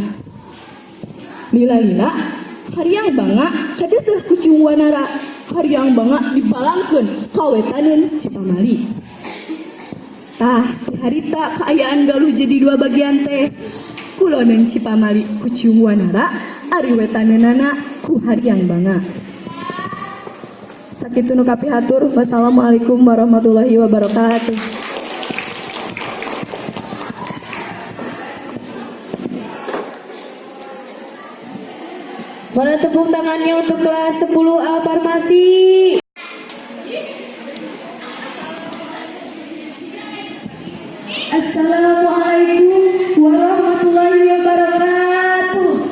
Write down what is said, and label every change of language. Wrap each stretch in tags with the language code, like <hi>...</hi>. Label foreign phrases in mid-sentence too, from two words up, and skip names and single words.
<su>Lila-lila hariang bangga kadeseuh ku cium wanara, hariang bangga dibalangkeun ka wetaneun Cipamali. Tah ti harita kaayaan galuh jadi dua bagian teh. Kuloneun Cipamali ku cium wanara, ari wetaneunana ku hariang bangga. Sakitu nu kapihatur.</su> <ar>والسلام عليكم ورحمة الله وبركاته.</ar> <id>Mana tepuk tangannya untuk kelas 10A Farmasi.</id> <ar>السلام عليكم ورحمة الله وبركاته.</ar>